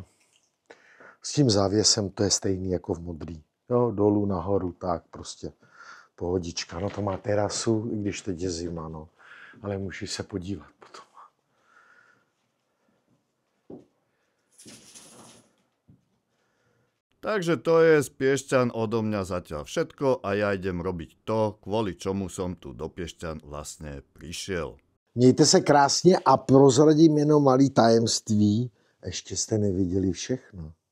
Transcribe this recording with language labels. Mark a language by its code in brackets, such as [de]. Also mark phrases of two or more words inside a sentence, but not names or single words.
[cs] S tím závěsem to je stejný jako v modrý. Jo, dolů, nahoru, tak prostě pohodička. No to má terasu, i když teď je zima, no. Ale můžeš se podívat potom. [sk] Takže to je z Piešťan odo mňa zatiaľ všetko a ja idem robiť to, kvôli čomu som tu do Piešťan vlastne prišiel. [cs] Mějte se krásně a prozradím jenom malý tajemství. Ještě jste neviděli všechno.